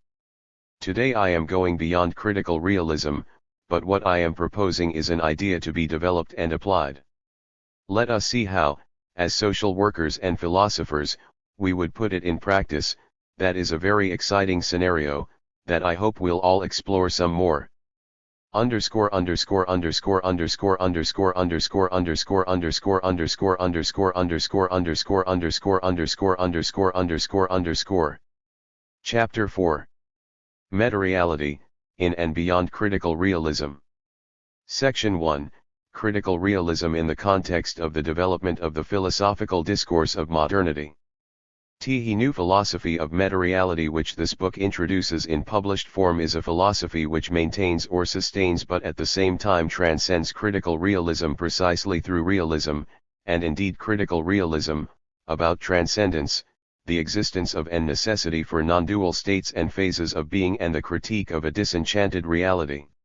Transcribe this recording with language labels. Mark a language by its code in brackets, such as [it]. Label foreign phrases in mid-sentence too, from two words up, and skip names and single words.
[en] Today I am going beyond critical realism, but what I am proposing is an idea to be developed and applied. Let us see how, as social workers and philosophers, we would put it in practice. That is a very exciting scenario, that I hope we'll all explore some more. Underscore underscore underscore underscore underscore underscore underscore underscore underscore underscore underscore underscore underscore underscore underscore underscore underscore. Chapter 4. Metareality, in and beyond critical realism. Section 1, Critical realism in the context of the development of the philosophical discourse of modernity. The new philosophy of metareality which this book introduces in published form is a philosophy which maintains or sustains but at the same time transcends critical realism precisely through realism, and indeed critical realism, about transcendence, the existence of and necessity for non-dual states and phases of being, and the critique of a disenchanted reality.